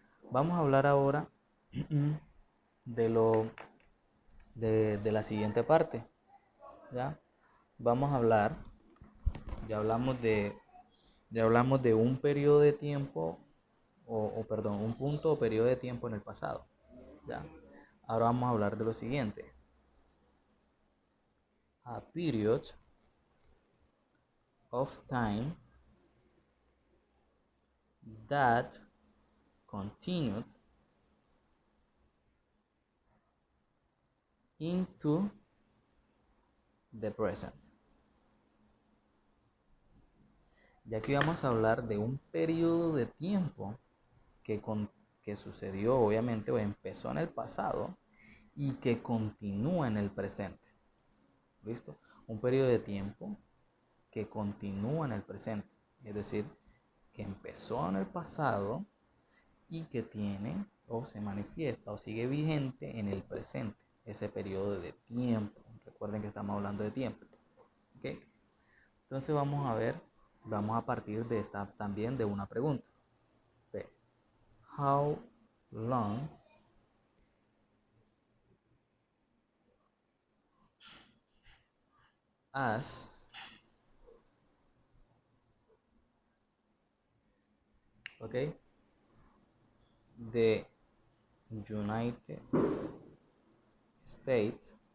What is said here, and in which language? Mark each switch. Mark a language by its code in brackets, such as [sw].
[es] Vamos a hablar ahora de de la siguiente parte. ¿Ya? Vamos a hablar, ya hablamos de un periodo de tiempo perdón, un punto o periodo de tiempo en el pasado. ¿Ya? Ahora vamos a hablar de lo siguiente. [en] A period of time that continued into the present. [es] Y aquí vamos a hablar de un periodo de tiempo que sucedió obviamente o empezó en el pasado y que continúa en el presente. ¿Listo? Un periodo de tiempo que continúa en el presente. Es decir, que empezó en el pasado y que tiene o se manifiesta o sigue vigente en el presente. Ese periodo de tiempo. Recuerden que estamos hablando de tiempo. ¿Ok? Entonces vamos a partir de esta también de una pregunta. [en] De how long has, okay, the United States